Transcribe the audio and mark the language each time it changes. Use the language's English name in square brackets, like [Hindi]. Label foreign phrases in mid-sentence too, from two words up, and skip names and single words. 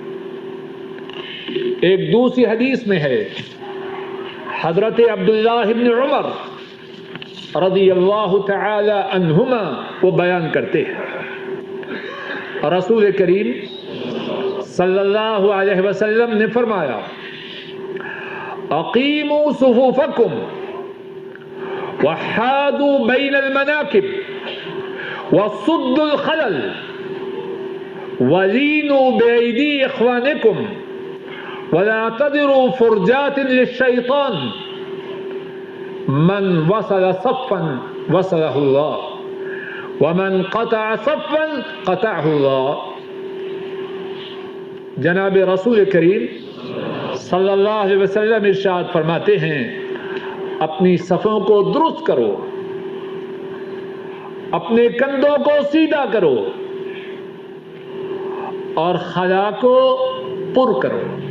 [Urdu] ایک دوسری حدیث میں ہے، حضرت عبداللہ بن عمر [Arabic] رضی اللہ تعالی عنہما [Urdu] وہ بیان کرتے ہیں، رسول کریم [Arabic] صلی اللہ علیہ وسلم [Urdu] نے فرمایا، [Arabic] اقیموا صفوفکم وحادوا بین المناکب وصدوا الخلل ولینوا بأیدی اخوانکم ولا تذروا فرجات للشیطان من وصل صفا وصلہ اللہ ومن قطع صفا قطعہ اللہ. [Urdu] جناب رسول کریم [Arabic] صلی اللہ علیہ وسلم [Urdu] ارشاد فرماتے ہیں، اپنی صفوں کو درست کرو، اپنے کندھوں کو سیدھا کرو، اور خلا کو پر کرو.